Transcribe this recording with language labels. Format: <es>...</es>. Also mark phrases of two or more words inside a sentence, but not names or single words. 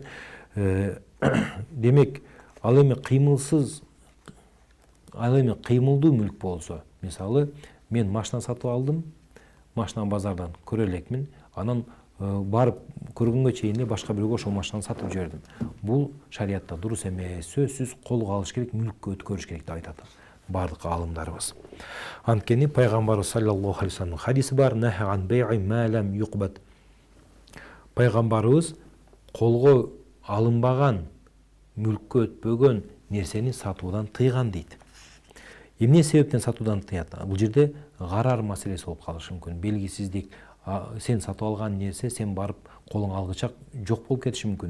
<ky>Демек, ал эми кыймылдуу мүлк болсо, мисалы, мен машина сатып алдым, машина базардан көрө элекмин, анан барып көргөнгө чейин башка бирөөгө ошол машинаны сатып жибердим. Бул шариатта дурус эмес, сөзсүз колго алыш керек, мүлккө өткөрүш керек деп айтат бардык алымдарыбыз. Анткени пайгамбарыбыз</ky> <ar>صلى الله عليه</ar> <ky>вассаламдын хадиси бар:</ky> <ar>"نهى عن بيع ما لم يقبض".</ar> <ky>Пайгамбарыбыз колго алынбаган, мүлккө өтпөгөн нерсени сатуудан тыйган дейт. Эмне себептен сатуудан тыят? Бул жерде карар маселеси болуп калышы мүмкүн. Белгисиздик, сен сатып алган нерсе сен барып колуң алгычак жок болуп кетиши мүмкүн.</ky>